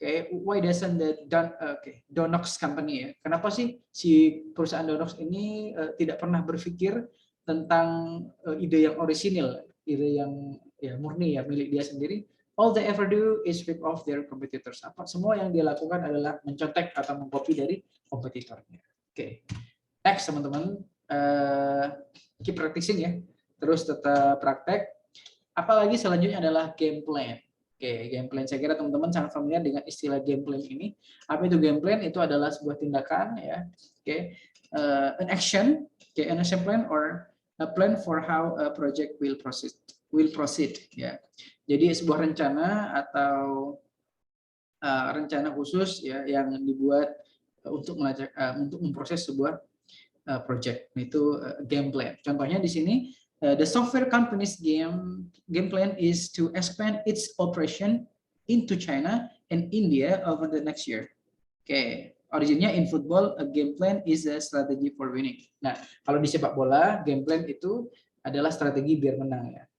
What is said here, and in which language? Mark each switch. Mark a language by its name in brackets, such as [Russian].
[English] Why doesn't the Donox company ya? [Indonesian] Kenapa sih si perusahaan Donox ini tidak pernah berpikir tentang ide yang orisinil, ide yang ya murni ya milik dia sendiri? [English] All they ever do is rip off their competitors. [Indonesian] Semua yang dia lakukan adalah mencontek atau mengcopy dari kompetitornya. Oke. [English] Next teman-teman, keep practicing ya. [Indonesian] Terus tetap praktek. Apalagi selanjutnya adalah game plan. Oke, game plan. Saya kira teman-teman sangat familiar dengan istilah game plan ini. Apa itu game plan? Itu adalah sebuah tindakan ya. [English] Oke, an action, an action plan or a plan for how a project will proceed. Ya. [Indonesian] Jadi sebuah rencana atau rencana khusus ya yang dibuat untuk memproses sebuah project. Itu game plan. Contohnya di sini. [English] The software company's game plan is to expand its operation into China and India over the next year. Oke, originnya in football, a game plan is a strategy for winning. [Indonesian] Nah, kalau di sepak bola, game plan itu adalah strategi biar menang ya.